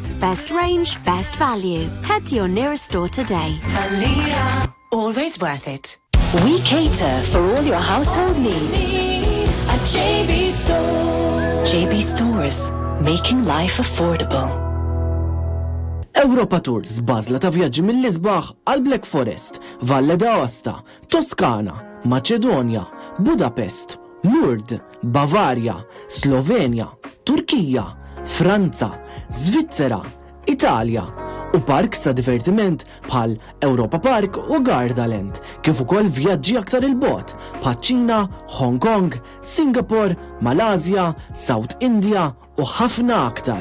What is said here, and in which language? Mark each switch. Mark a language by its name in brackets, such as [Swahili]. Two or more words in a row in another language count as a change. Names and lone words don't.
[English] Best range, best value. Head to your nearest store today. Talira. Always worth it. We cater for all your household needs. At JB Store. JB Stores, making life affordable. [Maltese] Europa Tours bażla ta' vjaġġi mill-Lisbaħ għal Black Forest, Valle d'Aosta, Toskana, Maċedonja, Budapest, Lourdes, Bavarja, Slovenja, Turkija, Franza, Svizzera, Italja u parks ta' divertiment bħal Europa Park u Gardaland, kif ukoll vjaġġi aktar il-bogħod bħal Ċina, Hong Kong, Singapore, Malasja, South India u ħafna aktar.